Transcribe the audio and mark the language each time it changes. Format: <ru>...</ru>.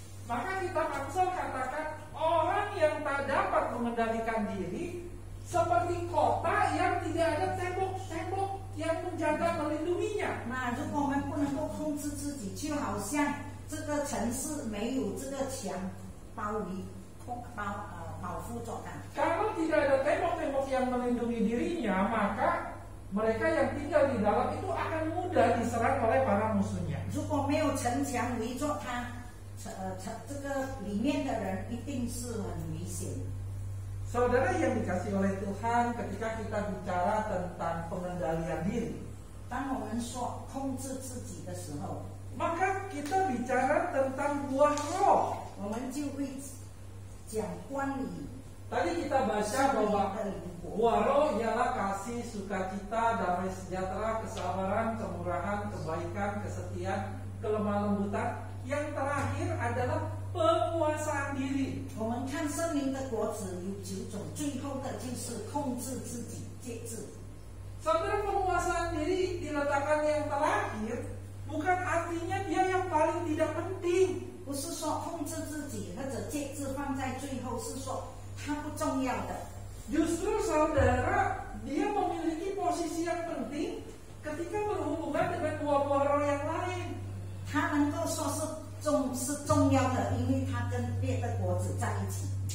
<id>Maka kitab Amsal katakan orang yang tak dapat mengendalikan diri seperti kota yang tidak ada tembok-tembok yang menjaga melindunginya.</id> <zh>那如果我们不能够控制自己，就好像这个城市没有这个墙包围、保护着它。</zh> <id>Kalau tidak ada tembok-tembok yang melindungi dirinya, maka mereka yang tinggal di dalam itu akan mudah diserang oleh para musuhnya.</id> <zh>如果没有城墙围着他，这个里面的人一定是很危险。</zh> <id>Saudara yang dikasih oleh Tuhan, ketika kita bicara tentang pengendalian diri,</id> <zh>当我们说控制自己的时候，</zh> <id>maka kita bicara tentang buah roh.</id> <zh>我们就会讲关于</zh> <id>Tadi kita baca bahwa</id> <zh>的灵活。</zh> <id>buah roh ialah kasih, sukacita, damai sejahtera, kesabaran, kemurahan, kebaikan, kesetiaan, kelemah lembutan. Yang terakhir adalah penguasaan diri.</id> <zh>我们看圣灵的果子有9种，最后的就是控制自己、节制。</zh> <id>Saudara, penguasaan diri diletakkan yang terakhir bukan artinya dia yang paling tidak penting.</id> <zh>不是说控制自己或者节制放在最后，是说它不重要的。</zh> <id>Justru saudara, dia memiliki posisi yang penting ketika berhubungan dengan buah-buah roh yang lain.</id> <zh>它能够说是重要的，因为它跟别的果子在一起。</zh>